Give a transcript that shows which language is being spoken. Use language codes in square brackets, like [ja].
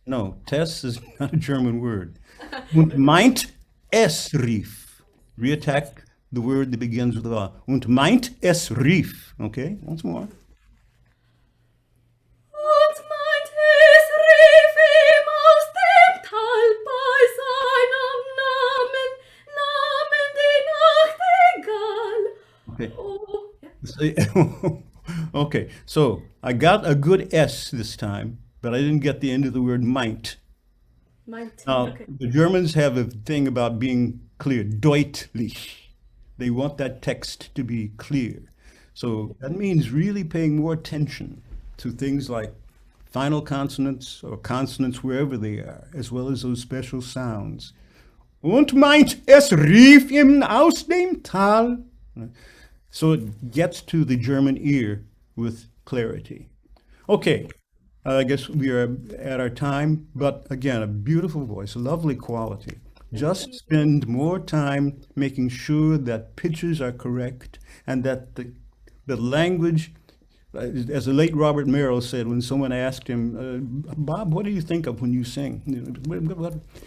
[en] No, Tess is not a German word. [de] Und meint es rief. [en] Reattack the word that begins with a. [de] Und meint es rief. [en] Okay, once more. [de] Und meint es rief ihm aus dem Tal bei seinem Namen, die Nachtigall. [en] Okay. [de] Oh, ja. [en] Okay, so I got a good S this time, but I didn't get the end of the word meint. [de] Meint, [en] Now, okay. the Germans have a thing about being clear, deutlich. They want that text to be clear. So that means really paying more attention to things like final consonants or consonants wherever they are, as well as those special sounds. [de] Und meint, es rief ihm aus dem Tal. [en] So it gets to the German ear with clarity. Okay, I guess we are at our time, but again, a beautiful voice, a lovely quality. Just spend more time making sure that pitches are correct and that the language, as the late Robert Merrill said when someone asked him, Bob, what do you think of when you sing? What?